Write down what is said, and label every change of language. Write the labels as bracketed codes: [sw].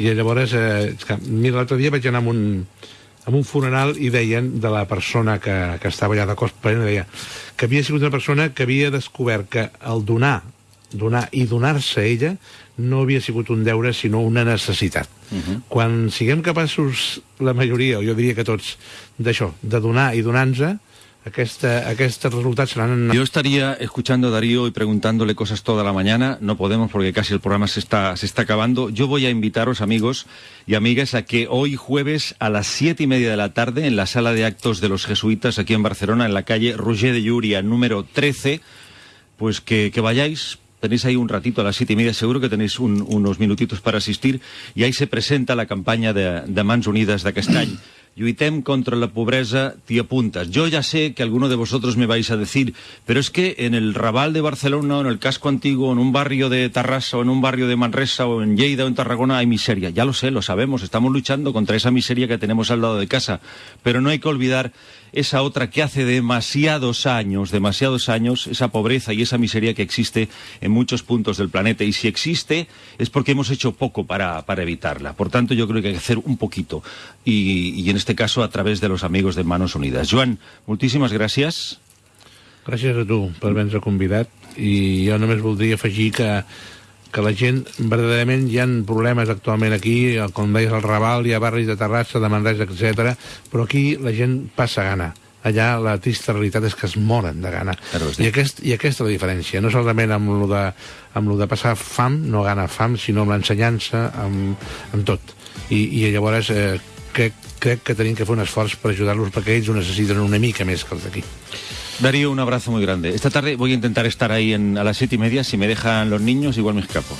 [ca] I llavors, mira, l'altre dia vaig anar amb un funeral i deien de la persona que estava allà de cos plena, deia que havia sigut una persona que havia descobert que el donar i donar-se a ella no havia sigut un deure sinó una necessitat. Quan siguem capaços, la majoria, o jo diria que tots, d'això, de donar i donar-nos, aquests resultats seran... [es] Yo estaría escuchando a Darío y preguntándole cosas toda la mañana. No podemos porque casi el programa se está acabando. Yo voy a invitaros, amigos y amigas, a que hoy jueves a las 7:30 de la tarde en la sala de actos de los jesuitas aquí en Barcelona, en la calle Roger de Llúria, número 13, pues que vayáis. Tenéis ahí un ratito a las 7:30, seguro que tenéis unos minutitos para asistir, y ahí se presenta la campaña de Mans Unides [ca] d'aquest any. Lluitem contra [es] la pobreza, t'hi apuntas. Yo ya sé que alguno de vosotros me vais a decir, pero es que en el Raval de Barcelona, o en el casco antiguo, en un barrio de Tarrasa, o en un barrio de Manresa, o en Lleida, o en Tarragona, hay miseria. Ya lo sé, lo sabemos, estamos luchando contra esa miseria que tenemos al lado de casa. Pero no hay que olvidar esa otra que hace demasiados años, esa pobreza y esa miseria que existe en muchos puntos del planeta. Y si existe, es porque hemos hecho poco para evitarla. Por tanto, yo creo que hay que hacer un poquito. Y en este caso, a través de los amigos de Manos Unides. [ca] Joan, moltíssimes gràcies. Gràcies a tu per haver-nos convidat. I jo només voldria afegir que la gent, verdaderament, hi ha problemes actualment aquí, com deies, al Raval, hi ha barris de Terrassa, de Manresa, etc. Però aquí la gent passa gana. Allà la trista realitat és que es moren de gana. I aquesta és la diferència. No solament amb lo de passar fam, no gana fam, sinó amb l'ensenyança, amb tot. I llavors crec que tenim que fer un esforç per ajudar-los perquè ells ho necessiten una mica més que els d'aquí. [es] Darío, un abrazo muy grande. Esta tarde voy a intentar estar ahí a las 7:30. Si me dejan los niños, igual me escapo.